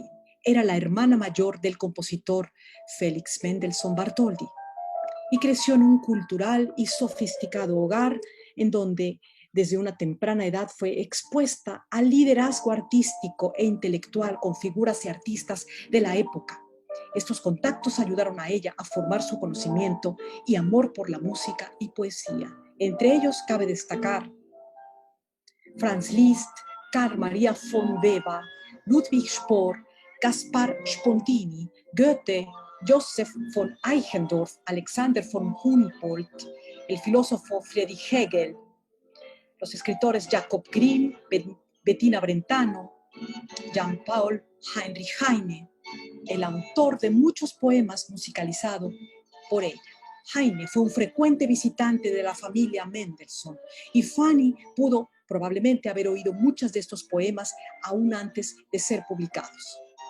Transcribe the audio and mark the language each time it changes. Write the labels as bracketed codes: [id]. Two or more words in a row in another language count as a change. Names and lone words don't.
[es] Era la hermana mayor del compositor Felix Mendelssohn Bartholdy y creció en un cultural y sofisticado hogar en donde desde una temprana edad fue expuesta al liderazgo artístico e intelectual con figuras y artistas de la época. Estos contactos ayudaron a ella a formar su conocimiento y amor por la música y poesía. Entre ellos cabe destacar Franz Liszt, Carl Maria von Weber, Ludwig Spohr, Gaspar Spontini, Goethe, Joseph von Eichendorff, Alexander von Humboldt, el filósofo Friedrich Hegel, los escritores Jacob Grimm, Bettina Brentano, Jean-Paul Heinrich Heine, el autor de muchos poemas musicalizados por ella. Heine fue un frecuente visitante de la familia Mendelssohn y Fanny pudo probablemente haber oído muchos de estos poemas aún antes de ser publicados.